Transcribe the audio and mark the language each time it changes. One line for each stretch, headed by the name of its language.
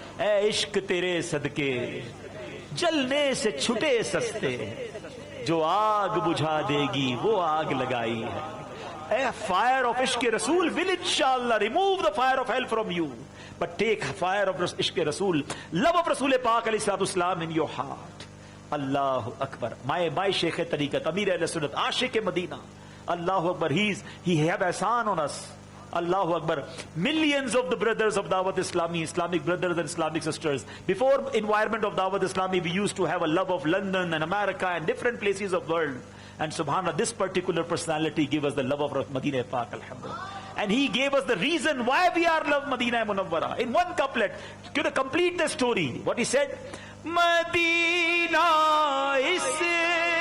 Urdu: اے عشق تیرے صدقے جلنے سے چھٹے سستے, جو آگ بجھا دے گی وہ آگ لگائی ہے.
English: A fire of عشق رسول will inshallah remove the fire of hell from you, but take fire of عشق رسول, love of رسول پاک علیہ الصلوۃ والسلام in your heart.
Arabic: اللہ اکبر.
Urdu: my شیخ طریقت امیر اہل سنت عاشق مدینہ, اللہ اکبر,
English: he have ihsan on us.
Arabic: Allahu Akbar.
English: Millions of the brothers of Dawat Islami, Islamic brothers and Islamic sisters, before environment of Dawat Islami, we used to have a love of London and America and different places of world. And subhanAllah, this particular personality gave us the love of Medina Pak, alhamdulillah. And he gave us the reason why we are love Medina Munawwara. In one couplet, to complete the story, what he said, Medina isliye